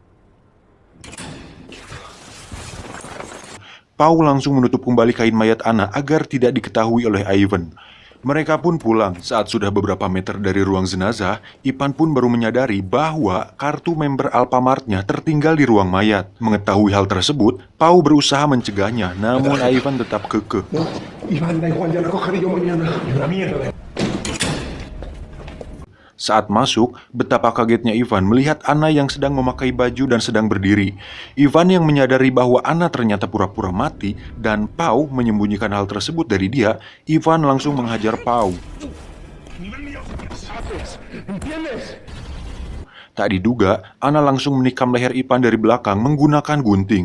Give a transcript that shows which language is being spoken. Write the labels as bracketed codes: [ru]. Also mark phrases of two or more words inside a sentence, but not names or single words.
[id] Pau langsung menutup kembali kain mayat Anna agar tidak diketahui oleh Ivan. Mereka pun pulang. Saat sudah beberapa meter dari ruang jenazah, Ivan pun baru menyadari bahwa kartu member Alfamartnya tertinggal di ruang mayat. Mengetahui hal tersebut, Pau berusaha mencegahnya, namun Ivan tetap kekeh. [es] No, Iván, da igual, ya lo cogeré yo mañana. La mierda. [id] Saat masuk, betapa kagetnya Ivan melihat Anna yang sedang memakai baju dan sedang berdiri. Ivan yang menyadari bahwa Anna ternyata pura-pura mati dan Pau menyembunyikan hal tersebut dari dia, Ivan langsung menghajar Pau. Tak diduga, Anna langsung menikam leher Ivan dari belakang menggunakan gunting.